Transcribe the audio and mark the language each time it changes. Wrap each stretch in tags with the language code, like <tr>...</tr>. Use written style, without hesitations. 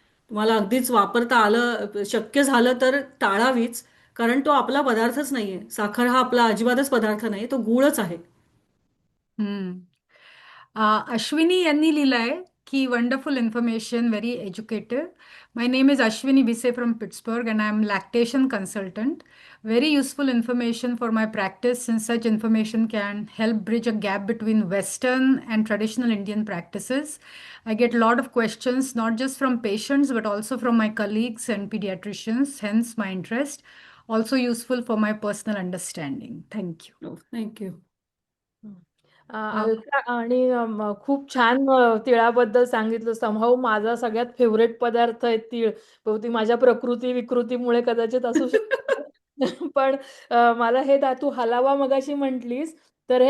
<mr>तुम्हाला अगदीच वापरता आलं शक्य झालं तर टाळावीच, कारण तो आपला पदार्थच नाहीये. साखर हा आपला अजिबातच पदार्थ नाही, तो गूळच आहे. हम्म. अश्विनी यांनी लिहिलंय की</mr> <en>Wonderful information, very educative. My name is Ashwini Bise from Pittsburgh and I am lactation consultant. Very useful information for my practice, since such information can help bridge a gap between Western and traditional Indian practices. I get a lot of questions, not just from patients, but also from my colleagues and pediatricians, hence my interest. Also useful for my personal understanding. Thank you. Thank you.</en> <mr>Alka आणि खूप छान तिळाबद्दल सांगितलं. Somehow माझा सगळ्यात favourite पदार्थ आहे तीळ. बहुतेक माझ्या प्रकृती विकृतीमुळे कदाचित असू शकतं. पण मला हे तू हलावा मगाशी म्हटलीस, तर हे</mr>